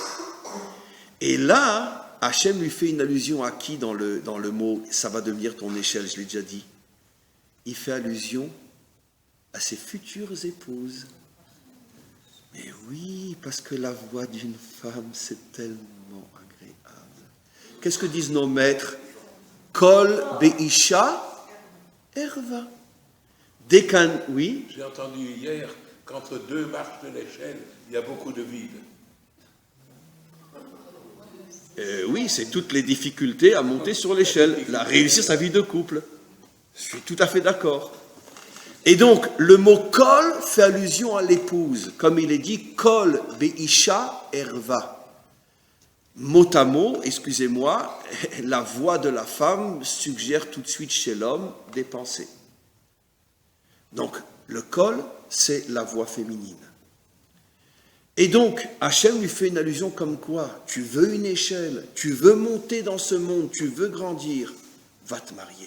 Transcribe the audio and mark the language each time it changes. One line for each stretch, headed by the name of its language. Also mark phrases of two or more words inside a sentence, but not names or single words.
French: Et là, Hachem lui fait une allusion à qui dans le mot « ça va devenir ton échelle », je l'ai déjà dit. Il fait allusion à ses futures épouses. Mais oui, parce que la voix d'une femme, c'est tellement agréable. Qu'est-ce que disent nos maîtres?
Hebrew: קול באשה ערוה.
French: Dès qu'un... Oui? J'ai entendu hier qu'entre deux marches de l'échelle, il y a beaucoup de vide. Oui, c'est toutes les difficultés à monter sur l'échelle, à réussir sa vie de couple. Je suis tout à fait d'accord. Et donc, le mot kol fait allusion à l'épouse, comme il est dit,
Hebrew: קול באשה ערוה.
French: Mot à mot, excusez-moi, la voix de la femme suggère tout de suite chez l'homme des pensées. Donc, le kol, c'est la voix féminine. Et donc, Hachem lui fait une allusion comme quoi, tu veux une échelle, tu veux monter dans ce monde, tu veux grandir, va te marier.